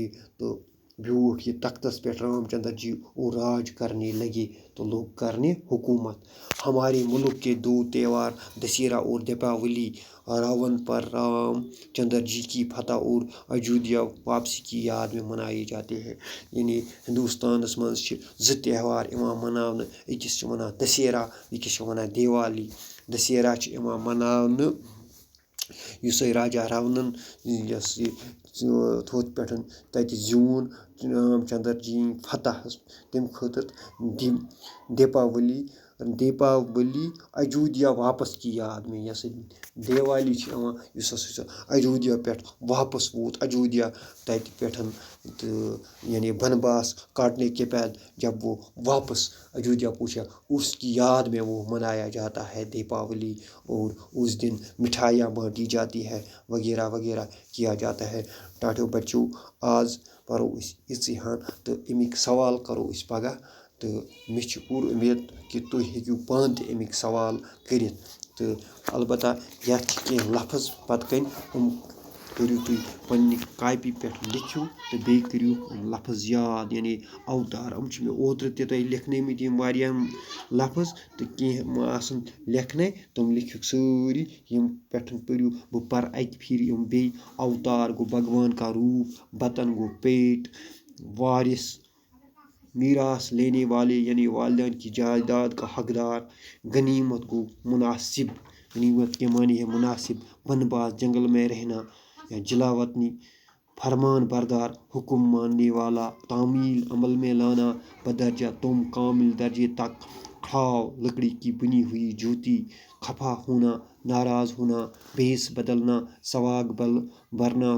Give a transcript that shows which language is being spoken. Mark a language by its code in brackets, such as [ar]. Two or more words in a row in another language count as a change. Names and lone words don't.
[ks] تو بیوٹھ یہ تختس پہ [ur] رام چندر جی اور راج کرنے لگے، تو لوگ کرنے حکومت۔ ہمارے ملک کے دو تہوار دسہرہ اور دیپاولی راون پر رام چندر جی کی فتح اور اجودھیا واپسی کی یاد میں منائے جاتے ہیں۔ [ks] یعنی ہندوستانس منٛز چھِ زٕ تہوار یِوان مناونہٕ، أکِس چھِ وَنان دسہرہ، أکِس چھِ وَنان دیوالی۔ دسہرہ چھِ یِوان مناونہٕ یُس راجا راونن یۄس یہِ تھوٚد پٮ۪ٹھ تَتہِ زیوٗن رام چندر جی فتحس، تَمہِ خٲطرٕ [ur] دیپاولی اجودھیا واپس کی یاد میں، [ks] یۄس دیوالی چھِ یِوان یُس ہسا سُہ اجودھیا پٮ۪ٹھ واپس ووت، اجودھیا تَتہِ پٮ۪ٹھ تہٕ [ur] یعنی بنواس کاٹنے کے بعد جب وہ واپس اجودھیا پہنچا، اس کی یاد میں وہ منایا جاتا ہے دیپاولی، اور اس دن مٹھائیاں بانٹی جاتی ہے، وغیرہ وغیرہ کیا جاتا ہے۔ [ks] ٹاٹھیو بچو، آز پرو أسۍ یِژٕے ہن تہٕ اَمِکۍ سوال کرو أسۍ پگاہ، تہٕ مےٚ چھِ پوٗرٕ اُمید کہِ تُہۍ ہیٚکِو پانہٕ تہِ اَمِکۍ سوال کٔرِتھ، تہٕ البتہ یَتھ چھِ کینٛہہ لفظ پتہٕ کَنۍ، کٔرِو تُہۍ پنٛنہِ کاپی پٮ۪ٹھ لیکھِو، تہٕ بیٚیہِ کٔرِو لفظ یاد، یعنی اوتار چھِ مےٚ اوترٕ تہِ تۄہہِ لیکھنٲومٕتۍ یِم واریاہ لفظ، تہٕ کینٛہہ ما آسَن لیکھنَے، تِم لیکھِکھ سٲری، یِم پٮ۪ٹھ پٔرِو، بہٕ پَرٕ اَکہِ پھِرِ یِم بیٚیہِ۔ [ur] اوتار گوٚو بھگوان کا روٗپ، بطن گوٚو پیٹ، وارث میراث لینے والے یعنی والدین کی جائیداد کا حقدار، غنیمت گو مناسب، غنیمت کے معنی ہے مناسب، بنواس جنگل میں رہنا یا جلا وطنی، فرمان بردار حکم ماننے والا، تعمیل عمل میں لانا، بدرجہ تم کامل درجے تک، کھڑاؤ لکڑی کی بنی ہوئی جوتی، خفا ہونا، ناراض ہونا، بھیس بدلنا، سواگ بھرنا،